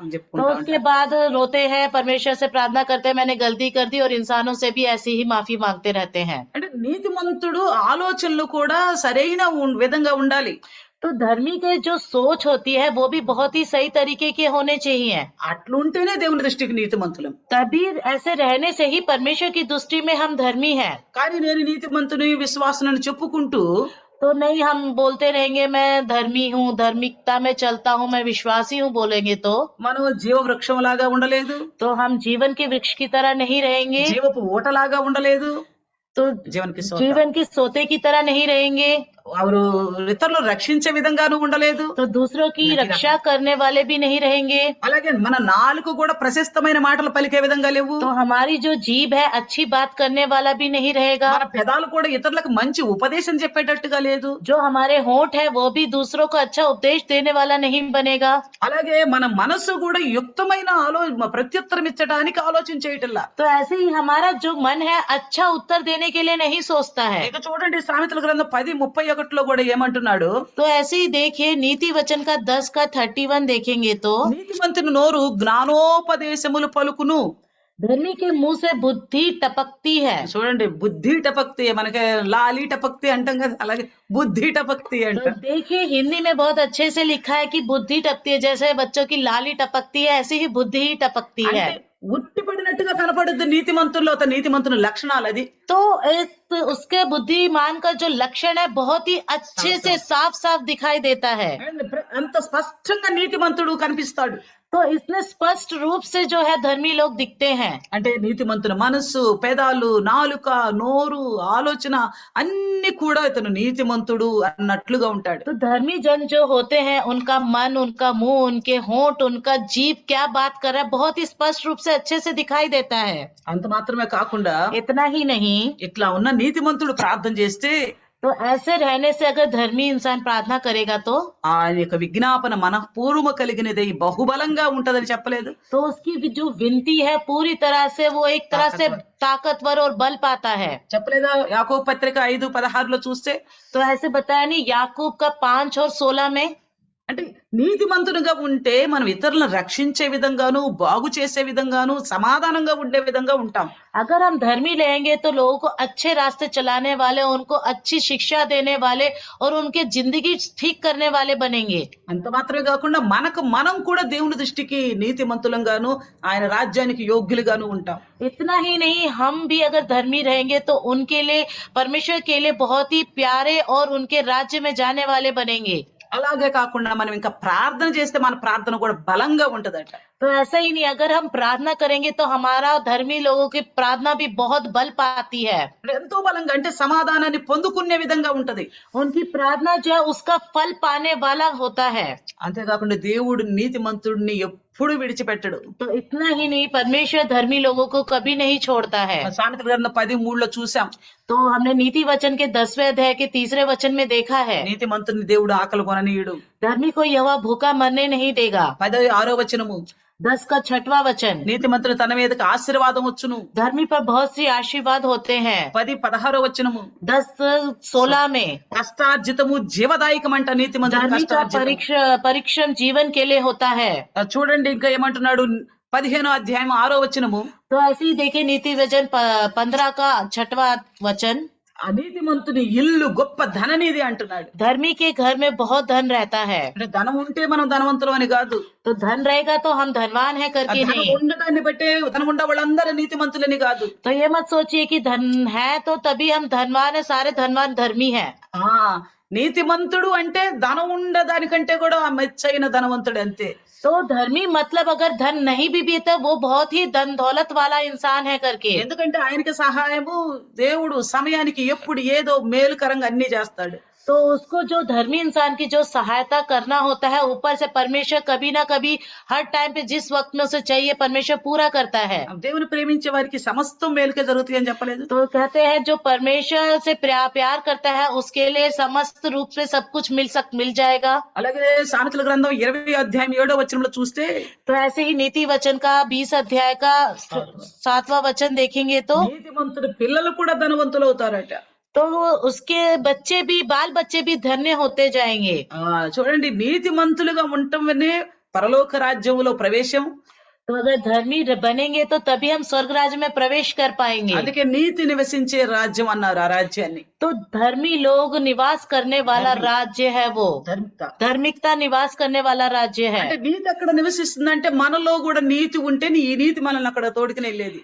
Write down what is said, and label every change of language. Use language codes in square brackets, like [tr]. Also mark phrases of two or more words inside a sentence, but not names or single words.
[hi] तो [te] చెప్పుకుంటారు. [hi] उसके बाद रोते हैं, परमेश्वर से प्रार्थना करते हैं मैंने गलती कर दी, और इंसानों से भी ऐसी ही माफी मांगते रहते हैं। [te] అంటే నీతిమంతుడు ఆలోచనలు కూడా సరైన విధంగా ఉండాలి. [hi] तो धर्मी के जो सोच होती है वो भी बहुत ही सही तरीके के होने चाहिए, [te] అట్లుంటేనే దేవుని దృష్టికి నీతిమంతులం. [hi] तभी ऐसे रहने से ही परमेश्वर की दृष्टि में हम धर्मी हैं। [te] కానీ నేను నీతిమంతుని విశ్వాసుని చెప్పుకుంటూ [hi] तो नहीं हम बोलते रहेंगे मैं धर्मी हूँ, धार्मिकता में चलता हूँ, मैं विश्वासी हूँ बोलेंगे तो [te] మనం జీవ వృక్షం లాగా ఉండలేదు, [hi] तो हम जीवन के वृक्ष की तरह नहीं रहेंगे, [te] జీవపు ఊటలాగా ఉండలేదు, [hi] तो [te] జీవన్కి [hi] जीवन की सोते की तरह नहीं रहेंगे, [te] వారు ఇతరులు రక్షించే విధంగాను ఉండలేదు. [hi] तो दूसरों की रक्षा करने वाले भी नहीं रहेंगे। [te] అలాగే మన నాలుక కూడా ప్రశస్తమైన మాటలు పలికే విధంగా లేవు. [hi] तो हमारी जो जीभ है अच्छी बात करने वाला भी नहीं रहेगा। [te] మన పెదాలు కూడా ఇతరులకు మంచి ఉపదేశం చెప్పేటట్టుగా లేదు. [hi] जो हमारे होंठ है वो भी दूसरों को अच्छा उपदेश देने वाला नहीं बनेगा। [te] అలాగే మన మనస్సు కూడా యుక్తమైన ప్రత్యుత్తరం ఇచ్చడానికి ఆలోచన చేయటల్లా. [hi] तो ऐसे ही हमारा जो मन है अच्छा उत्तर देने के लिए नहीं सोचता है। [te] ఇక చూడండి సామెతల గ్రంథం 10:31లో కూడా ఏమంటున్నాడు, [hi] तो ऐसे ही देखिए नीति वचन का 10 का 31 देखेंगे तो [te] నీతిమంతుని నోరు జ్ఞానోపదేశములు పలుకును. [hi] धर्मी के मुंह से बुद्धि टपकती है। [te] చూడండి [hi] बुद्धि टपकती, [te] మనకి [hi] लाली टपकती [te] అంటాం కదా, అలాగే [hi] बुद्धि टपकती [te] అంట. [hi] तो देखिए हिंदी में बहुत अच्छे से लिखा है कि बुद्धि टपकती है, जैसे बच्चों की लाली टपकती है ऐसे ही बुद्धि ही टपकती है। [te] అంటే ఉట్టిపడినట్టుగా కనపడుద్ది నీతిమంతుల్లో, నీతిమంతుని లక్షణాలు అది. [hi] तो एक उसके बुद्धिमान का जो लक्षण है बहुत ही अच्छे से साफ साफ दिखाई देता है। [te] అంత స్పష్టంగా నీతిమంతుడు కనిపిస్తాడు. [hi] तो इसमें स्पष्ट रूप से जो है धर्मी लोग दिखते हैं। [te] అంటే నీతిమంతుని మనస్సు, పెదాలు, నాలుక, నోరు, ఆలోచన అన్ని కూడా ఇతను నీతిమంతుడు అన్నట్లుగా ఉంటాడు. [hi] तो धर्मी जन जो होते हैं उनका मन, उनका मुंह, उनके होंठ, उनका जीभ क्या बात कर रहा है बहुत ही स्पष्ट रूप से अच्छे से दिखाई देता है। [te] అంత మాత్రమే కాకుండా [hi] इतना ही नहीं, [te] ఇట్లా ఉన్న నీతిమంతుడు ప్రార్థన చేస్తే [hi] तो ऐसे रहने से अगर धर्मी इंसान प्रार्थना करेगा तो [te] ఆయన యొక్క విజ్ఞాపన మనఃపూర్వము కలిగినది బహుబలంగా ఉంటదని చెప్పలేదు. [hi] तो उसकी जो विनती है पूरी तरह से वो एक तरह से ताकतवर और बल पाता है। [te] చెప్పలేదా? యాకోబు పత్రిక 5:16లో చూస్తే, [hi] तो ऐसे बताया नहीं याकूब का 5 और 16 में, [te] అంటే నీతిమంతునిగా ఉంటే మనం ఇతరులను రక్షించే విధంగాను, బాగు చేసే విధంగాను, సమాధానంగా ఉండే విధంగా ఉంటాం. [hi] अगर हम धर्मी रहेंगे तो लोगों को अच्छे रास्ते चलाने वाले, उनको अच्छी शिक्षा देने वाले और उनके जिंदगी ठीक करने वाले बनेंगे। [te] అంత మాత్రమే కాకుండా మనం కూడా దేవుని దృష్టికి నీతిమంతులంగాను, ఆయన రాజ్యానికి యోగ్యులుగాను ఉంటాం. [hi] इतना ही नहीं, हम भी अगर धर्मी रहेंगे तो उनके लिए, परमेश्वर के लिए बहुत ही प्यारे और उनके राज्य में जाने वाले बनेंगे। [te] అలాగే కాకుండా మనం ఇంకా ప్రార్థన చేస్తే మన ప్రార్థన కూడా బలంగా ఉంటదట. [hi] तो ऐसा ही नहीं, अगर हम प्रार्थना करेंगे तो हमारा धर्मी लोगों की प्रार्थना भी बहुत बल पाती है। [te] ఎంతో బలంగా అంటే సమాధానాన్ని పొందుకునే విధంగా ఉంటది. [hi] उनकी प्रार्थना जो है उसका फल पाने वाला होता है। [te] అంతేకాకుండా దేవుడు నీతిమంతుడిని ఎప్పుడు విడిచిపెట్టడు. [hi] तो इतना ही नहीं, परमेश्वर धर्मी लोगों को कभी नहीं छोड़ता है। [te] సామెతల గ్రంథం 10:3లో చూసాం, [hi] तो हमने नीति वचन के 10वें अध्याय के 3रे वचन में देखा है, [te] నీతిమంతుని దేవుడు ఆకలి కొననీయుడు. [hi] धर्मी को यहोवा भूखा मरने नहीं देगा। [te] 16వ వచనము, [hi] 10 का 6वां वचन, [te] నీతిమంతుడు తన మీదకి ఆశీర్వాదం వచ్చును. [hi] धर्मी पर बहुत सी आशीर्वाद होते हैं। [te] 10:16వ వచనము, [hi] 10:16 में, [te] కష్టార్జితము జీవదాయకమంట. నీతిమంతుడు [hi] धर्मी का परिश्रम जीवन के लिए होता है। [te] చూడండి ఇంకా ఏమంటున్నాడు, 15వ అధ్యాయం 6వ వచనము, [hi] तो ऐसे ही देखे नीति वचन 15 का 6वां वचन, [te] నీతిమంతుని ఇల్లు గొప్ప ధననిధి అంటున్నాడు. [hi] धर्मी के घर में बहुत धन रहता है। [te] అంటే ధనం ఉంటే మనం ధనవంతులం అని కాదు, [hi] तो धन रहेगा तो हम धनवान है करके [te] ధనం [hi] नहीं। [te] ఉండడాన్ని బట్టే ధనం ఉండే వాళ్ళందరూ నీతిమంతులని కాదు. [hi] तो ये मत सोचिए कि धन है तो तभी हम धनवान है, सारे धनवान धर्मी है। [te] ఆ నీతిమంతుడు అంటే ధనం ఉండదానికంటే కూడా మెచ్చైన ధనవంతుడు అంతే. [hi] तो धर्मी मतलब अगर धन नहीं भी तो वो बहुत ही धन दौलत वाला इंसान है करके, [te] ఎందుకంటే ఆయనకి సహాయము దేవుడు సమయానికి ఎప్పుడు ఏదో మేలుకరంగా అన్ని చేస్తాడు. [hi] तो उसको जो धर्मी इंसान की जो सहायता करना होता है, ऊपर से परमेश्वर कभी ना कभी हर टाइम पे जिस वक्त में उसे चाहिए परमेश्वर पूरा करता है। [te] దేవుని ప్రేమించే వారికి సమస్తం మేలుకే జరుగుతాయి అని చెప్పలేదు. [hi] तो कहते हैं जो परमेश्वर से प्यार करता है उसके लिए समस्त रूप से सब कुछ मिल जाएगा। [te] అలాగే సామెతల గ్రంథం 20 అధ్యాయం 7వ వచనంలో చూస్తే [hi] तो ऐसे ही नीति वचन का 20 अध्याय का 7वां वचन देखेंगे तो [te] నీతిమంతుడి పిల్లలు కూడా ధనవంతులు అవుతారట. [hi] तो उसके बाल बच्चे भी धन्य होते जाएंगे। [te] చూడండి, నీతిమంతులుగా ఉండటమే పరలోక రాజ్యంలో ప్రవేశం. [hi] तो अगर धर्मी बनेंगे तो तभी हम स्वर्ग राज्य में प्रवेश कर पाएंगे। [te] అందుకే నీతి నివసించే రాజ్యం అన్నారు ఆ రాజ్యాన్ని. [hi] तो धर्मी लोग निवास करने वाला राज्य है वो, [te] ధర్మిక. [hi] धार्मिकता निवास करने वाला राज्य है। [te] అంటే నీతి అక్కడ నివసిస్తుందంటే మనలో కూడా నీతి ఉంటే ఈ నీతి మనల్ని అక్కడ తోడుకుని వెళ్ళేది.